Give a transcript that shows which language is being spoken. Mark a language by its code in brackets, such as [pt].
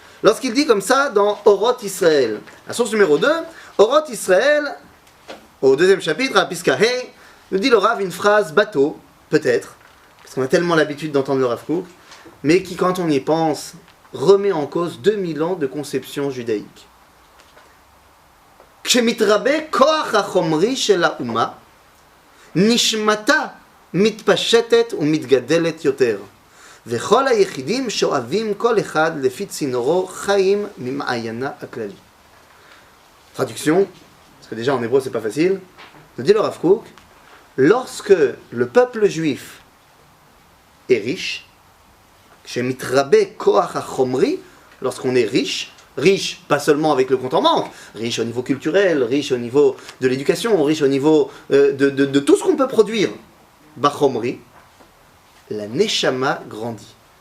[fr] Lorsqu'il dit comme ça dans Orot Israël, la source numéro 2, Orot Israël, au deuxième chapitre, à Piska Hey, nous dit le Rav une phrase bateau, peut-être, parce qu'on a tellement l'habitude d'entendre le Rav Kook, mais qui, quand on y pense, remet en cause 2000 ans de conception judaïque. [he] Kshemitrabe koach hachomri shel ha'uma, nishmata מתפשטת ומתגדלת יותר. וכל היחידים שואבים כל אחד לפי צינורו חיים ממעיינה הכללי. [fr] Traduction, parce que déjà en hébreu c'est pas facile, nous dit le Rav Kook, lorsque le peuple juif est riche, [he] shemitrabe koach hachomri, [fr] lorsqu'on est riche pas seulement avec le compte en banque, riche au niveau culturel, riche au niveau de l'éducation, riche au niveau de tout ce qu'on peut produire, Bachomri, la Neshama grandit.